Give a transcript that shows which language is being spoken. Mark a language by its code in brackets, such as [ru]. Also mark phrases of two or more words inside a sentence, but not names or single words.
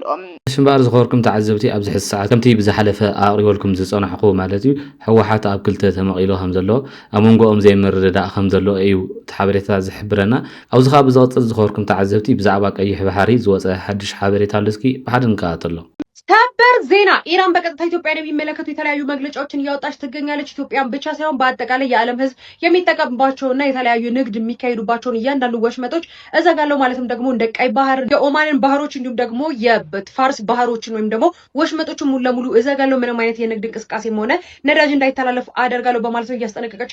[ti] ሽምባር ዝኸርኩም ተዓዘብቲ ኣብዚ ሕዚ ሰዓት ከምቲ ብዝሓለፈ ኣቕሪበልኩም ዝፀናሕኹ ማለት እዩ ሕወሓት ኣብ ክልተ ተመቒሎ ከም ዘሎ ኣብ መንጎኦም ዘይምርድዳእ ከም ዘሎ እዩ ሓበሬታ ዝሕብረና ኣብዚ ኸ ብዝቕፅል ዝኸርኩም ተዓዘብቲ ብዛዕባ ቀይሕ ባሕሪ ዝወፀ ሓድሽ ሓበሬታ ኣሎ እስኪ ብሓደ ንከታተሎ [am] ሰበር ዜና ኢራን በቀጥታ ኢትዮጵያን የሚመለከቱ የተለያዩ መግለጫዎችን እያወጣች ትገኛለች። ኢትዮጵያን ብቻ ሳይሆን በአጠቃላይ የዓለም ህዝብ የሚጠቀምባቸውና የተለያዩ ንግድ የሚካሄዱባቸውን እያንዳንዱ ወሽመጦች እዘጋለሁ ማለትም ደግሞ እንደ ቀይ ባህር የኦማንን ባህሮች እንዲሁም ደግሞ የፋርስ ባህሮችን ወይም ደግሞ ወሽመጦችን ሙሉ ለሙሉ እዘጋለሁ ምንም አይነት የንግድ እንቅስቃሴም ሆነ ነዳጅ እንዳይተላለፍ አደርጋለሁ በማለት ነው እያስጠነቀቀች